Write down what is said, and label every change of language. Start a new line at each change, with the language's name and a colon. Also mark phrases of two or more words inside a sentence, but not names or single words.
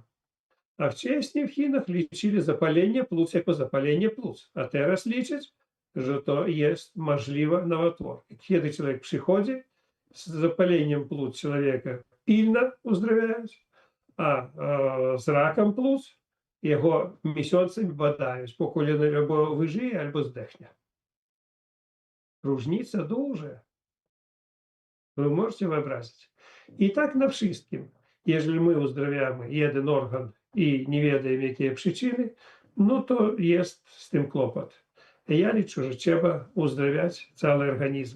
Polish: A wcześniej w Chinach liczyli zapalenie płuc jako zapalenie płuc, a teraz liczą, że to jest możliwe nowotwór. Kiedy człowiek przychodzi z zapaleniem płuc człowieka pilno uzdrawiają, a z rakiem płuc його miesiącami badają,
Ukrainian: поки він або вижиє, або здохне.
Polish: Różnica duża.
Russian: Вы можете
Polish: wyobrazić? I tak na wszystkim. Jeżeli my uzdrawiamy jeden organ i nie wiemy, jakie przyczyny, no to jest z tym kłopot. Ja liczę, że trzeba uzdrawiać cały organizm.